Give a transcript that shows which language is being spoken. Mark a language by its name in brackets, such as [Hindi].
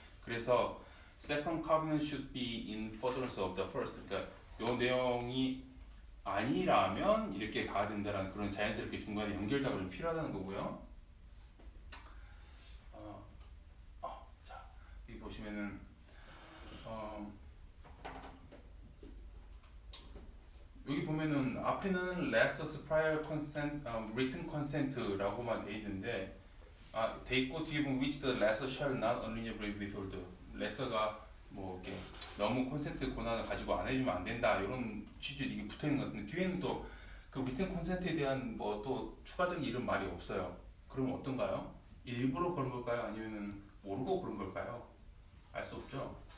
[English] 그래서 second covenant should be in furtherance of the first. [Korean] 그러니까 이 내용이 아니라면 이렇게 가야 된다는 그런 자연스럽게 중간에 연결 작업이 필요하다는 거고요. 보시면은 여기 보면은 앞에는 [English] less's prior consent, written consent [Korean] 라고만 돼 있는데 돼 있고 뒤에 보면 [English] which the lesser shall not unreasonably withhold. [Korean] lesser가 뭐 이렇게 너무 콘센트 권한을 가지고 안 해주면 안 된다 이런 취지 이게 붙어 있는 것 같은데 뒤에는 또 그 written consent에 대한 뭐 또 추가적인 이런 말이 없어요. 그럼 어떤가요? 일부러 그런 걸까요? 아니면은 모르고 그런 걸까요? 알 수 없죠.